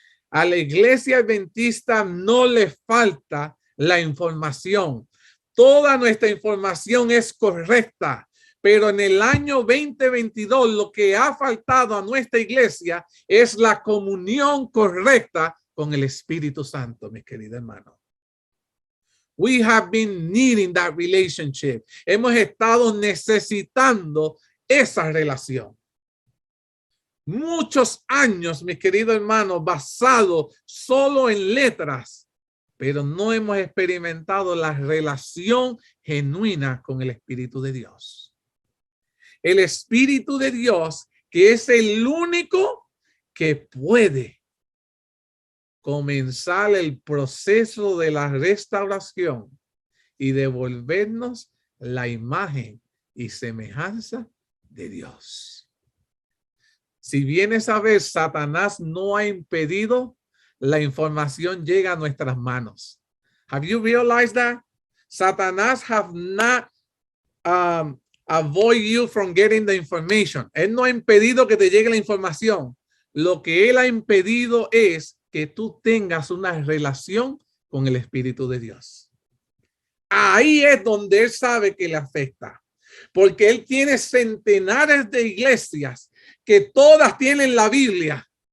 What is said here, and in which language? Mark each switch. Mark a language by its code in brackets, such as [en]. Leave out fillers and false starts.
[es] A la iglesia adventista no le falta la información. Toda nuestra información es correcta. Pero en el año 2022 lo que ha faltado a nuestra iglesia es la comunión correcta con el Espíritu Santo, mis queridos hermanos. [en] We have been needing that relationship. [es] Hemos estado necesitando esa relación. Muchos años, mis queridos hermanos, basado solo en letras, pero no hemos experimentado la relación genuina con el Espíritu de Dios. El Espíritu de Dios, que es el único que puede comenzar el proceso de la restauración y devolvernos la imagen y semejanza de Dios. Si vienes a ver, Satanás no ha impedido la información llega a nuestras manos. [en] Have you realized that? Satanás have not avoid you from getting the information. [es] Él no ha impedido que te llegue la información. Lo que él ha impedido es que tú tengas una relación con el Espíritu de Dios. Ahí es donde él sabe que le afecta. Porque él tiene centenares de iglesias que todas tienen la Biblia.